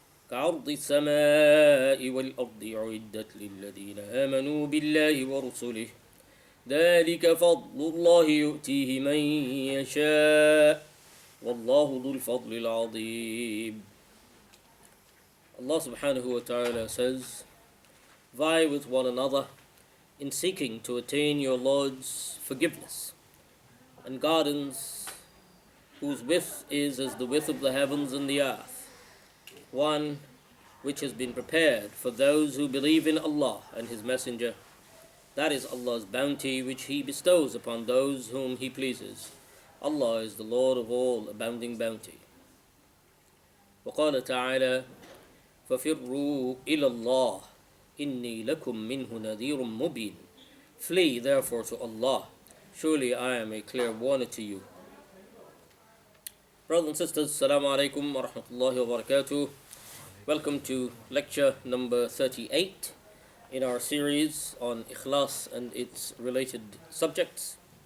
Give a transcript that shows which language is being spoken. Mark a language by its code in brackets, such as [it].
[ar] كعرض السماء والأرض أعدت للذين آمنوا بالله ورسله ذلك فضل الله يؤتيه من يشاء والله ذو الفضل العظيم. [en] Allah subhanahu wa ta'ala says, vie with one another in seeking to attain your Lord's forgiveness and guidance, whose width is as the width of the heavens and the earth, one which has been prepared for those who believe in Allah and His Messenger. That is Allah's bounty which He bestows upon those whom He pleases. Allah is the Lord of all abounding bounty. [ar] وقال تعالى: ففروا إلى الله إني لكم منه نذير مبين. [en] Flee therefore to Allah, surely I am a clear warner to you. Brothers and sisters, Assalamu alaikum wa rahmatullahi wa barakatuh. Welcome to lecture number 38 in our series on Ikhlas and its related subjects.